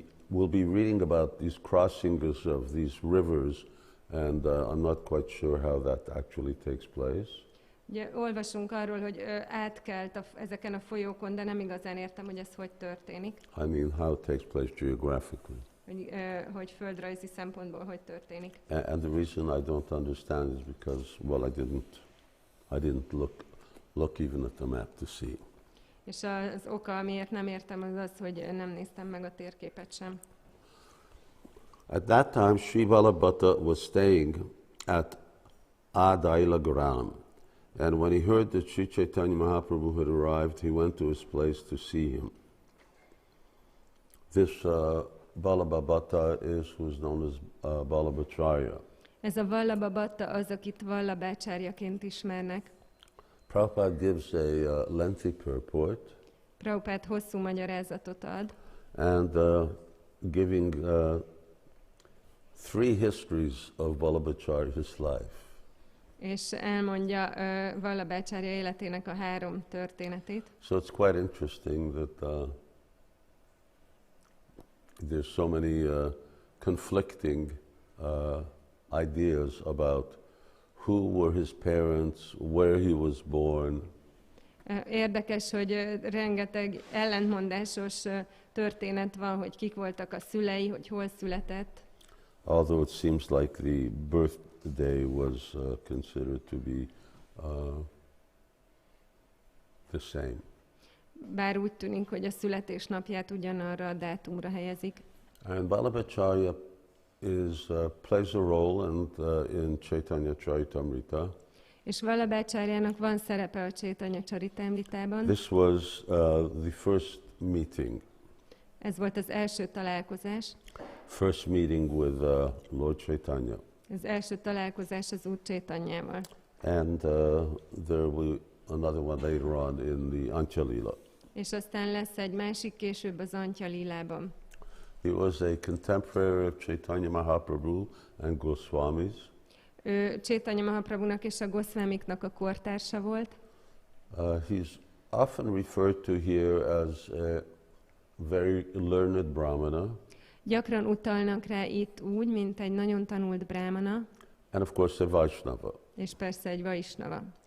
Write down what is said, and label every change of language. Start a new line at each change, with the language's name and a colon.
English: We'll be reading about these crossings of these rivers, and I'm not quite sure how that actually takes place.
Hungarian: Ugye, olvasunk arról, hogy átkelt ezeken a folyókon, de nem igazán értem, hogy ez hogy történik.
English: I mean, how it takes place geographically.
Hungarian: Hogy földrajzi szempontból hogy történik.
English: And the reason I don't understand is because, well, I didn't look even at the map to see.
Hungarian: És az oka, amiért nem értem, az az, hogy nem néztem meg a térképet sem.
English: At that time, Sri Vallabha was staying at Adailagaram. And when he heard that Sri Caitanya Mahaprabhu had arrived, he went to his place to see him. This Vallabha who's known as Vallabhacharya.
Hungarian: Ez a Vallabha az, akit Vallabhácsáryaként ismernek.
English: Prabhupada gives a lengthy purport.
Hungarian: Prabhupada hosszú magyarázatot ad.
English: And giving 3 histories of Vallabhacharya's life.
Hungarian: És elmondja Vallabhácsárya életének a 3 történetét.
English: So it's quite interesting that there's so many conflicting ideas about who were his parents, where he was born.
Hungarian: Érdekes, hogy rengeteg ellentmondásos történet van, hogy kik voltak a szülei, hogy hol született.
English: Although it seems like the birthday was considered to be the same.
Hungarian: Bár úgy tűnik, hogy a születésnapját ugyanarra a dátumra helyezik.
English: And Vallabhacharya plays a role in Caitanya Charitamrita.
Hungarian: És Vallabhácsáryának van szerepe a Caitanya Csaritamritában.
English: This was the first meeting.
Hungarian: Ez volt az első találkozás.
English: First meeting with Lord Caitanya.
Hungarian: Az első találkozás az Úr Caitanyával.
English: And there will be another one later on in the Antya Lila.
Hungarian: És aztán lesz egy másik később az Antya Lilában.
English: He was a contemporary of Caitanya Mahaprabhu and Gosvāmī's.
Hungarian: Ő Caitanya Mahaprabhunak és a Gosvāmiknak a kortársa volt.
English: He's often referred to here as a very learned brahmana.
Hungarian: Gyakran utalnak rá itt úgy, mint egy nagyon tanult brahmana.
English: And of course a Vaishnava.
Hungarian: És persze egy Vaishnava.